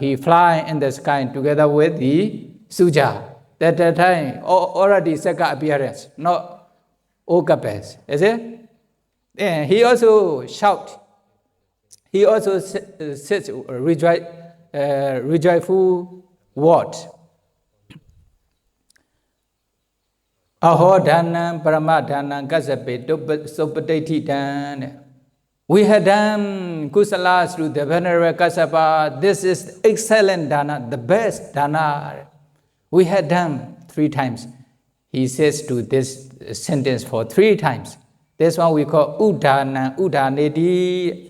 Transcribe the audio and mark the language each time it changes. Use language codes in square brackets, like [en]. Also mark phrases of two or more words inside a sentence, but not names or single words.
[en] He fly in the sky together with the Suja. At that time, already Sakka appearance, not Okapes, is it? Then he also shout. He also says rejoiceful word. [pi] Aho dhanam paramadhanam kasape sopateti dhan. [en] We had done kusalas to the Venerable Kassapa. This is excellent dana, the best dana. We had done 3 times. He says to this sentence for 3 times. This one we call udana, udanedi.